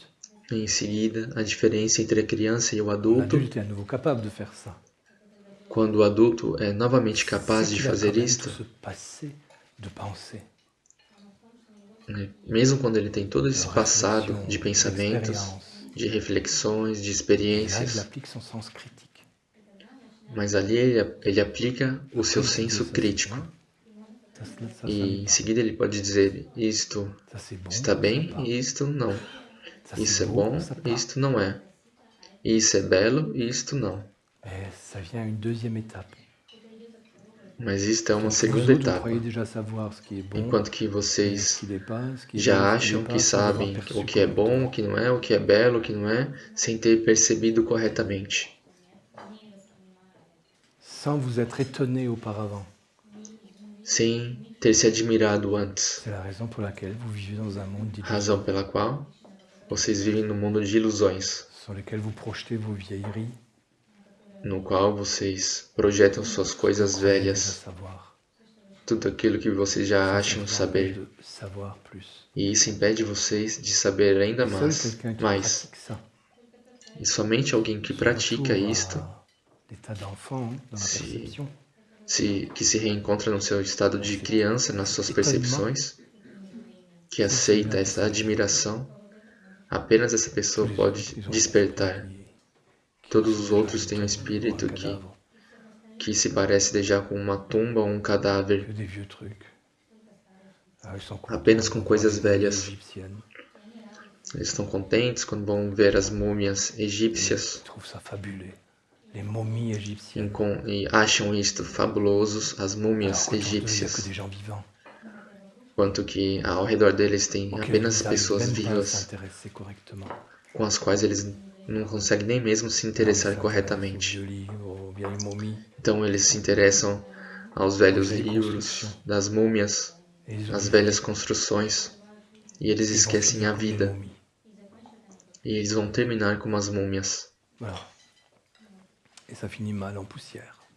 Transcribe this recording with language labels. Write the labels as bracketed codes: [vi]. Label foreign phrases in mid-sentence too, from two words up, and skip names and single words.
[pt] Em seguida, a diferença entre a criança e o adulto. [fr] L'adulte est à nouveau capable de faire ça. [pt] Quando o adulto é novamente capaz [fr] C'est [pt] de [fr] qu'il a [pt] fazer [fr] quand même [pt] isto, [fr] tout ce passé de pensée, [pt] mesmo quando ele tem todo [fr] de [pt] esse passado [fr] réflexion, [pt] de pensamentos, [fr] d'expérience. [pt] de reflexões, de [fr] Et là, il [pt] experiências, [fr] applique son sens critique. [pt] mas ali ele aplica o seu [fr] Après, il peut [pt] senso [fr] dire, ça, c'est [pt] crítico. [fr] bien. Ça [pt] E [fr] l'est [pt] em [fr] pas. [pt] seguida ele pode dizer: isto [fr] Ça, c'est bon, [pt] está [fr] ça [pt] bem [fr] pas. [pt] e isto não. [fr] Ça, [pt] Isso [fr] c'est [pt] é [fr] beau, [pt] bom [fr] ça [pt] e [fr] pas. [pt] isto não é. Isso é belo e isto não. [fr] Mais ça vient à une deuxième étape. [pt] Mas isto é uma [fr] Vous [pt] segunda [fr] autres, vous [pt] etapa. [fr] croyez déjà savoir ce qui est bon, [pt] Enquanto que [fr] et ce [pt] vocês [fr] qui l'est pas, ce qui est beau, [pt] já [fr] ce qui l'est [pt] acham que [fr] pas, sans l'avoir [pt] sabem [fr] perçu [pt] o que é bom, o [fr] correctement. [pt] que não é, o que é belo, o que não é, sem ter percebido corretamente. [fr] Sans vous être étonné auparavant. [pt] Sem ter se admirado antes. [fr] C'est la raison pour laquelle vous vivez dans un monde d'illusions, [pt] Razão pela qual vocês vivem num mundo de ilusões, [fr] sur lequel vous projetez vos vieilleries, [pt] no qual vocês projetam suas coisas [fr] vous croyez déjà [pt] velhas, [fr] savoir. [pt] tudo aquilo que vocês já [fr] Ça [pt] acham [fr] vous empêche [pt] saber. [fr] de savoir plus. [pt] E isso impede vocês de saber ainda [fr] Et seul [pt] mais. [fr] quelqu'un qui pratique ça, [pt] E somente alguém que [fr] ce [pt] pratica [fr] retour [pt] isto, [fr] à l'état d'enfant, dans la [pt] Se- [fr] perception, [pt] que se reencontra no seu estado de criança, nas suas percepções, que aceita essa admiração, apenas essa pessoa [fr] tous les [pt] pode [fr] autres, ils ont un [pt] despertar. [fr] esprit qui [pt] Todos [fr] ressemble [pt] os [fr] déjà à [pt] outros [fr] une [pt] têm um [fr] tombe ou un [pt] espírito [fr] cadavre, [pt] que se parece déjà com uma tumba ou um cadáver, [fr] que des vieux trucs. Ah, ils sont [pt] apenas [fr] contents [pt] com [fr] de voir [pt] coisas [fr] les momies [pt] velhas. [fr] égyptiennes. [pt] Eles estão contentes quando vão ver as múmias egípcias [fr] Ils trouvent ça fabuleux. Les momies égyptiennes. [pt] e acham isto fabulosos, as [fr] Alors [pt] múmias [fr] qu'autour d'eux, il n'y a que [pt] egípcias, [fr] des gens vivants. [pt] quanto que ao redor deles tem [fr] Auxquels [pt] apenas [fr] ils n'arrivent [pt] pessoas [fr] même pas à [pt] vivas [fr] s'intéresser correctement. [pt] com as quais eles não conseguem nem mesmo se interessar [fr] Aux [pt] corretamente. [fr] vieux livres, aux vieilles momies. [pt] Então eles se interessam aos velhos [fr] vieilles [pt] livros, [fr] constructions. [pt] das múmias, [fr] Et ils [pt] às [fr] oublient [pt] velhas construções, e eles [fr] qu'ils vont [pt] esquecem [fr] finir [pt] a [fr] comme les [pt] vida. [fr] momies. [pt] E eles vão terminar como as múmias. [fr] Voilà. Et ça finit mal en poussière.